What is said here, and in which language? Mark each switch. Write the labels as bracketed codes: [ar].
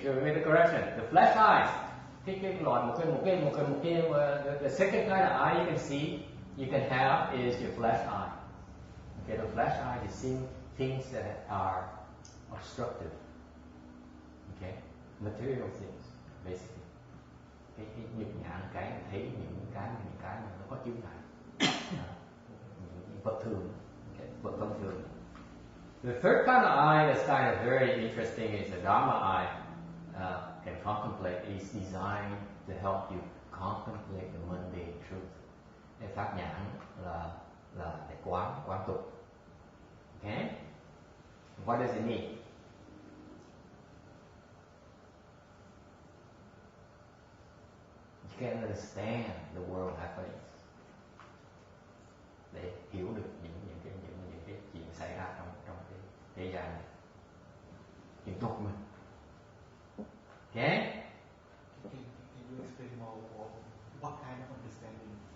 [en] So we made the correction. The flash eyes. [vi] Cái loại một cái [en] the second kind of eye you can see, you can have is your flash eye. Okay, the flash eye is seeing things that are obstructive. Okay, material things basically. [vi] Cái nhục nhã cái thấy những cái mà nó có chướng ngại, những vật thường, okay, vật thông thường. [en] The third kind of eye that's kind of very interesting is the Dharma eye. Can contemplate is designed to help you contemplate the mundane truth. [vi] Cái pháp nhãn là để quán tục. [en] Okay? What does it mean? You can understand the world happenings. [vi] Để hiểu được những cái chuyện xảy ra trong cái thế gian này. Chuyện tục mà. Okay? [en] Can you explain more of what kind of understanding?